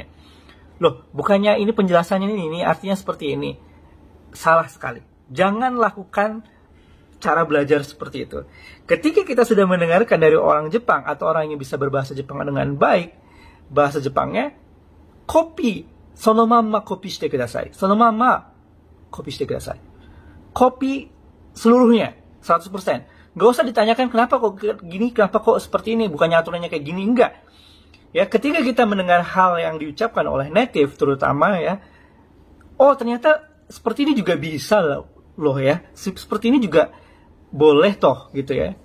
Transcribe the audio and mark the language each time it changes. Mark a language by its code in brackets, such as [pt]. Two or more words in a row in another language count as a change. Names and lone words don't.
[id] Loh, bukannya ini penjelasannya ini artinya seperti ini. Salah sekali. Jangan lakukan cara belajar seperti itu. Ketika kita sudah mendengarkan dari orang Jepang atau orang yang bisa berbahasa Jepang dengan baik, bahasa Jepangnya, copy. [ja] そのままコピーしてください. そのままコピーしてください. [id] Copy seluruhnya, 100%. Gak usah ditanyakan kenapa kok gini, kenapa kok seperti ini, bukannya aturannya kayak gini, enggak. Ya, ketika kita mendengar hal yang diucapkan oleh native terutama ya, oh ternyata seperti ini juga bisa loh ya, seperti ini juga boleh toh gitu ya.